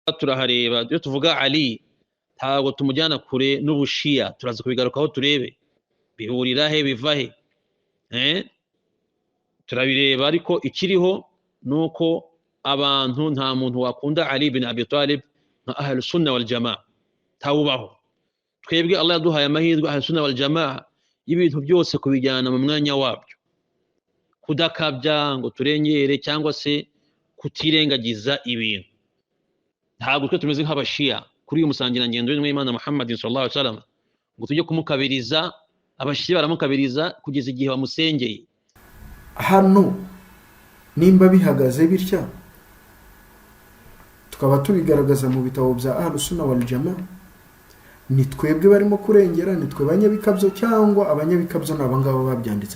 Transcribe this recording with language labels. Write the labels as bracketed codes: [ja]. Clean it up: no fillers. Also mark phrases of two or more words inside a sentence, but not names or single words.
[rw] turahareba iyo tuvuga Ali ntabwo tumujyana kure n'ubushiya, turaza kubigarukaho turebe bihurira he biva he, turabireba. Ariko ikiriho nuko abantu nta muntu wakunda Ali bin Abi Talib nka [ar] أهل السنة والجماعة, [rw] tawubaho. Twebwe Allah yaduhaye amahirwe [ar] أهل السنة والجماعة [rw] y'ibintu byose kubijyana mu mwanya wabyo, kudakabya ngo turengere cyangwa se kutirengagiza ibintu. Ntabwo twe tumeze nk'abashiya kuri uyu musangira ngendo w'Imana Muhammad [ar] صلى الله عليه وسلم [rw] ngo tujye kumukabiriza. Abashiya baramukabiriza kugeza igihe bamusengeye. Hano nimba bihagaze bitya tukaba tubigaragaza mu bitabo bya [ar] أهل السنة والجماعة, [rw] ni twebwe barimo kurengera, ni twe banyabikabyo cyangwa abanyabikabyo n'abangabo babyanditse?